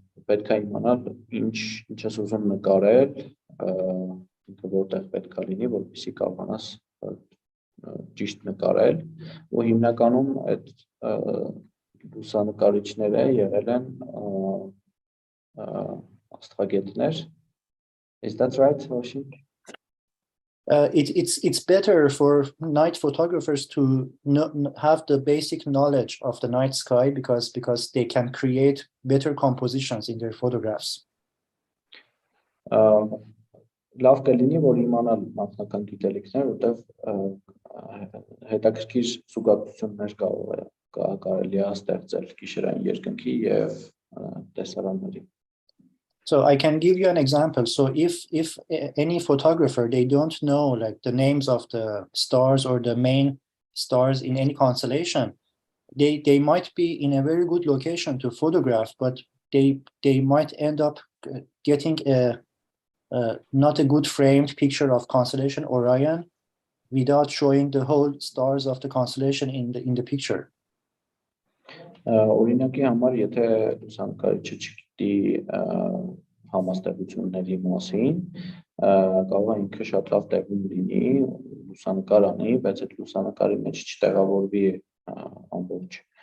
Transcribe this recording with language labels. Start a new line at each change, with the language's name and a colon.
Armenian: պետք է իմանալ ինչ ես ուզում նկարել, որտեղ պետք է լինի, որպեսզի կարողանաս ճիշտ նկարել, ու հիմնականում այդ լուսանկարիչները եղել են աստղագետներ.
English: Is that right, Oshin? It's better for night photographers to have the basic knowledge of the night sky because they can create better compositions in their photographs.
Armenian: լավ կլինի, որ իմանալ նախնական գիտելիքներ, որտեղ հետաքրքիր զուգակցություններ կարելի է ստեղծել գիշերային երկնքի եւ տեսարանների.
English: So I can give you an example. So if any photographer, they don't know like the names of the stars or the main stars in any constellation, they might be in a very good location to photograph, but they might end up getting not a good framed picture of constellation Orion without showing the whole stars of the constellation in the picture.
Armenian: Օրինակի համար, եթե լուսանկարիչը չգիտի համաստեղությունների մասին, կարող է ինքը շատ լավ տեղում լինի, լուսանկար անի, բայց այդ լուսանկարի մեջ չտեղավորվի ամբողջ